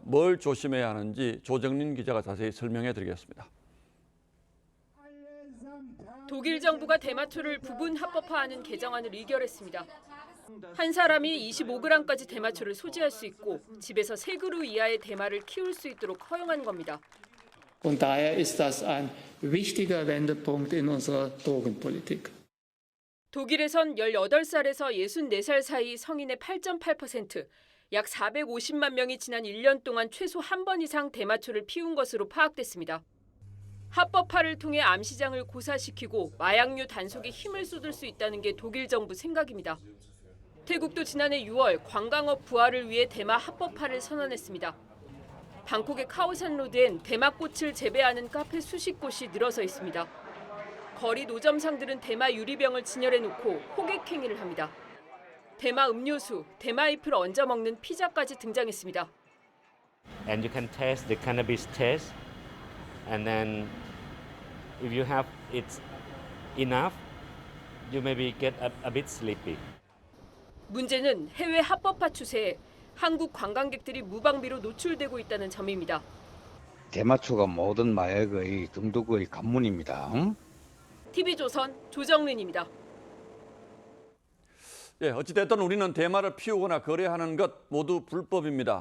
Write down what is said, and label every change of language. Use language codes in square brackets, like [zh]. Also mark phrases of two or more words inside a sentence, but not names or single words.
[ko] 뭘 조심해야 하는지 조정린 기자가 자세히 설명해 드리겠습니다. 독일 정부가 대마초를 부분 합법화하는 개정안을 의결했습니다. 한 사람이 25g까지 대마초를 소지할 수 있고 집에서 3그루 이하의 대마를 키울 수 있도록 허용한 겁니다. [de] Und daher ist das ein wichtiger Wendepunkt in unserer Drogenpolitik. [ko] 독일에선 18살에서 64살 사이 성인의 8.8%, 약 450만 명이 지난 1년 동안 최소 한 번 이상 대마초를 피운 것으로 파악됐습니다. 합법화를 통해 암 시장을 고사시키고 마약류 단속에 힘을 쏟을 수 있다는 게 독일 정부 생각입니다. 태국도 지난해 6월 관광업 부활을 위해 대마 합법화를 선언했습니다. 방콕의 카오산로드엔 대마꽃을 재배하는 카페 수십 곳이 늘어서 있습니다. 거리 노점상들은 대마 유리병을 진열해놓고 호객행위를 합니다. 대마 음료수, 대마 잎을 얹어 먹는 피자까지 등장했습니다. [en] And you can taste the cannabis taste, and then if you have it enough, you maybe get a bit sleepy. [ko] 문제는 해외 합법화 추세에 한국 관광객들이 무방비로 노출되고 있다는 점입니다. 대마초가 모든 마약의 중독의 관문입니다. TV조선 조정린입니다. 예, 어찌됐든 우리는 대마를 피우거나 거래하는 것 모두 불법입니다.